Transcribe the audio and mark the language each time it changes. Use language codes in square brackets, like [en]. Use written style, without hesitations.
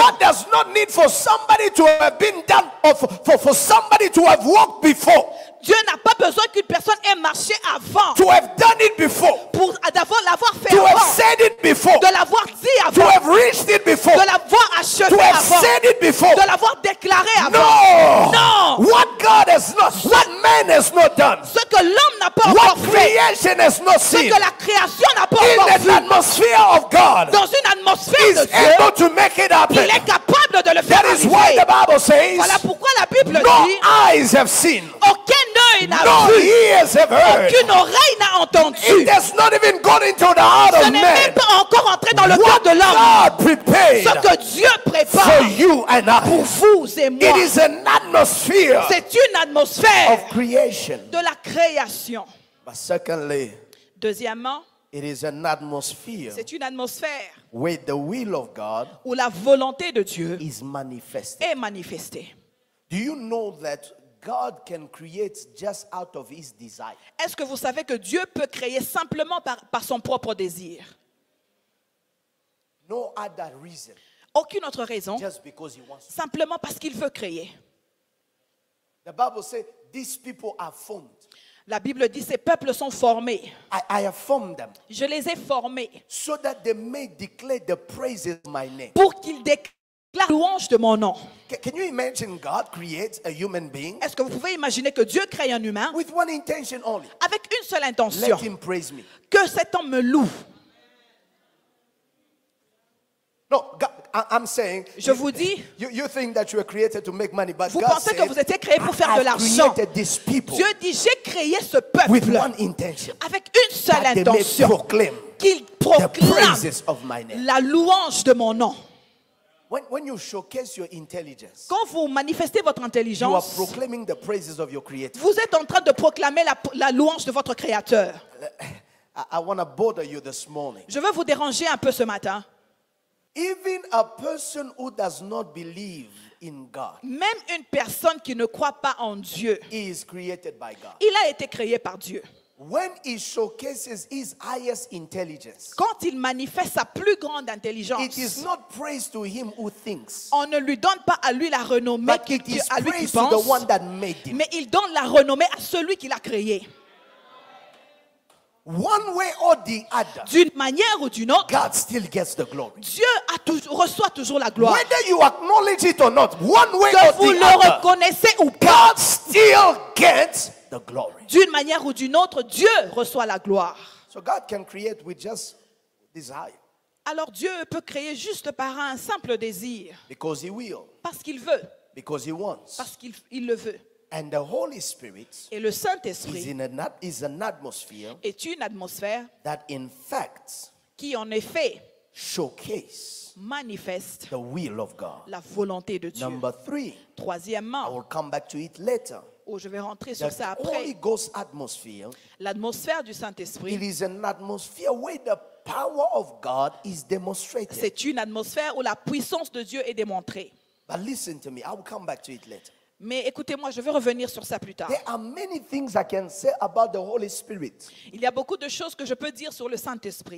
[en] God does not need for somebody to have been done or for somebody to have walked before, [fr] Dieu n'a pas besoin qu'une personne ait marché avant [en] to have done it before, [fr] pour l'avoir fait [en] to have [fr] avant, [en] said it before, [fr] de l'avoir dit [en] to [fr] avant, [en] have reached it before, [fr] de l'avoir achevé [en] to have [fr] avant, [en] said it before. [fr] de l'avoir déclaré avant. [en] No! [fr] Non! [en] What God has not, what man has not done, [fr] Ce que l'homme n'a pas [en] what [fr] encore fait, [en] creation has not [fr] ce [en] seen, [fr] que la création n'a pas [en] in [fr] encore [en] an [fr] vu, [en] atmosphere of God, [fr] dans une atmosphère de [en] is [fr] Dieu, [en] able to make it [fr] il [en] happen. [fr] est capable de le faire [en] That is why [fr] arriver. [en] the Bible says, [fr] Voilà pourquoi la Bible [en] no [fr] dit, [en] eyes have seen, [fr] aucun œil n'a [en] no [fr] vu, [en] ears have heard. [fr] aucune oreille n'a entendu. [en] It has not even gone into the heart [fr] Ce [en] of [fr] n'est [en] man. [fr] même pas encore entré dans le cœur [en] What [fr] de l'homme. [en] God prepared [fr] Ce que Dieu prépare [en] for you and [fr] pour [en] I. [fr] vous et moi, [en] It is an atmosphere [fr] c'est une atmosphère [en] of creation. [fr] de la création. [en] But secondly, [fr] Deuxièmement, [en] it is an atmosphere [fr] c'est une atmosphère [en] where the will of God [fr] où la volonté de Dieu [en] is manifested. [fr] est manifestée. [en] Do you know that God can create just out of his desire? [fr] Est-ce que vous savez que Dieu peut créer simplement par son propre désir? [en] No other reason, [fr] Aucune autre raison, [en] just because he wants to. [fr] simplement parce qu'il veut créer. [en] The Bible says these people are formed. [fr] La Bible dit, ces peuples sont formés. [en] I have formed them [fr] Je les ai formés [en] so that they may declare the praises of my name. [fr] pour qu'ils déclarent la louange de mon nom. [en] Can you imagine God creates a human being [fr] Est-ce que vous pouvez imaginer que Dieu crée un humain [en] with one intention only? [fr] avec une seule [en] Let [fr] intention, [en] him praise me. [fr] que cet homme me loue? [en] No, God, I'm saying, [fr] Je vous dis, [en] you think that you were created to make money, but [fr] vous [en] God [fr] pensez que [en] said, [fr] vous étiez créé pour faire de [en] I've [fr] l'argent. [en] created these people [fr] Dieu dit, j'ai créé ce [en] with [fr] peuple [en] one intention, [fr] avec une seule [en] that they may [fr] intention, [en] proclaim [fr] qu'il [en] the [fr] proclame [en] praises of my name. [fr] la louange de mon nom. [en] When you showcase your intelligence, [fr] Quand vous manifestez votre [en] you are [fr] intelligence, [en] proclaiming the praises of your creator. [fr] vous êtes en train de proclamer la louange de votre Créateur. [en] I want to bother you this morning. [fr] Je veux vous déranger un peu ce matin. [en] Even a person who does not believe in God [fr] Même une personne qui ne croit pas en Dieu, [en] is created by God. [fr] il a été créé par Dieu. [en] When he showcases his highest intelligence, [fr] Quand il manifeste sa plus grande intelligence, [en] it is not praise to him who thinks, [fr] on ne lui donne pas à lui la renommée [en] but it is [fr] à lui qui [en] praise to the [fr] pense, [en] one that made him. [fr] mais il donne la renommée à celui qui l'a créé. [en] One way or the other, [fr] D'une manière ou d'une autre, [en] God still gets the glory. [fr] Dieu reçoit toujours la gloire. [en] Whether you acknowledge it or not, one way [fr] Que [en] or [fr] vous [en] the [fr] le [en] other, [fr] reconnaissez ou pas, [en] God still gets the glory. [fr] d'une manière ou d'une autre, Dieu reçoit la gloire. [en] So God can create with just desire [fr] Alors Dieu peut créer juste par un simple désir, [en] because he will, [fr] parce qu'il veut, [en] because he wants. [fr] parce qu'il le veut. [en] And the Holy Spirit [fr] Et le [en] is [fr] Saint-Esprit [en] is an atmosphere [fr] est une atmosphère [en] that in fact [fr] qui en effet [en] showcase [fr] manifeste [en] the will of God. [fr] la volonté de Dieu. [en] Number 3, I [fr] Troisièmement, [en] will come back to it later. [fr] je vais rentrer sur ça [en] The Holy [fr] après, [en] Ghost atmosphere, [fr] l'atmosphère du [en] it [fr] Saint-Esprit, [en] is an atmosphere where the power of God is demonstrated. [fr] c'est une atmosphère où la puissance de Dieu est démontrée. [en] But listen to me, I will come back to it later. [fr] Mais écoutez-moi, je vais revenir sur ça plus tard. [en] There are many things I can say about the Holy Spirit. [fr] Il y a beaucoup de choses que je peux dire sur le Saint-Esprit.